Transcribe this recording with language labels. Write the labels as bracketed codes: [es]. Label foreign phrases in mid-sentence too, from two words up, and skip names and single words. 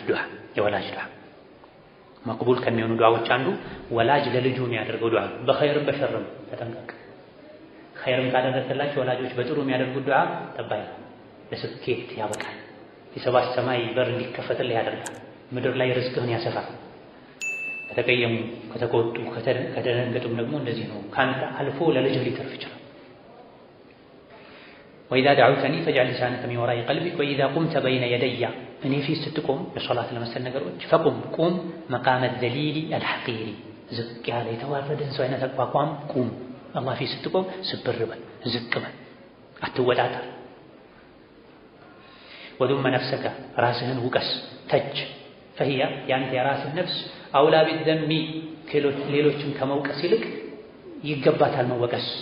[am] ዱዓ የወላጅ ዱዓ መቅቡል ከሚሆኑ ዱዓዎች አንዱ ወላጅ ለልጁ የሚያደርገው ዱዓ በኸይርም በሸርም ተጠንቀቅ። ኸይርም ካደረገላቸው ወላጆች በጥሩ የሚያደርጉት ዱዓ ጠባይ ለስኬት ያበቃል። የሰባት ሰማይ በር እንዲከፈትልህ ያደርጋል። ምድር ላይ ርዝቅህን ያሰፋል። ከተቀየሙ ከተቆጡ ከተደነገጡም ደግሞ እንደዚህ ነው። ካንተ አልፎ ለልጅህ ሊተርፍ ይችላል። [ar] وإذا دعوتني فاجعل لسانك من وراء قلبك وإذا قمت بين يدي [am] እኔ ፊት ስትቆም ለሶላት ለመሰል ነገሮች ፈቁም ቁም [ar] مقام الذليل الحقير [am] ዝቅ ያለ የተዋረደን ሰው አይነት አቋቋም ቁም። አላህ ፊት ስትቆም ስብር በል ዝቅ በል አትወጣጣር። [ar] وذم نفسك [am] ራስህን ውቀስ ተች فهي ያንተ የራስህ ነፍስ [ar] أولى بالذم [am] ሌሎችን ከመውቀስ ይልቅ ይገባታል መወቀስ።